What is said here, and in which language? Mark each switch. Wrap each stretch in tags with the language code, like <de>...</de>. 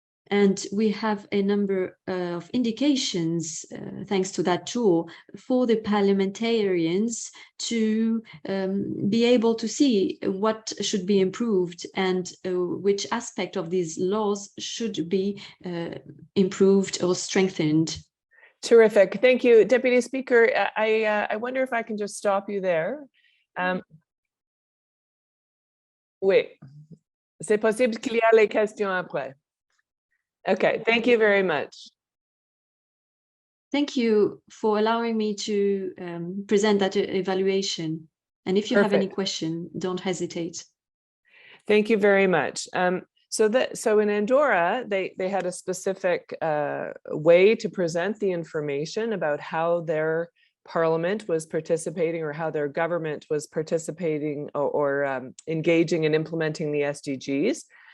<en>And we have a number of indications, thanks to that tool, for the parliamentarians to be able to see what should be improved and which aspect of these laws should be improved or strengthened. Terrific. Thank you, Deputy Speaker. I wonder if I can just stop you there.</en> <fr>Oui, c'est possible qu'il y a les questions après.</fr> <en>Okay, thank you very much. Thank you for allowing me to present that evaluation. And if you have any question, don't hesitate. Thank you very much. So in Andorra, they had a specific way to present the information about how their parliament was participating or how their government was participating or engaging in implementing the SDGs.</en>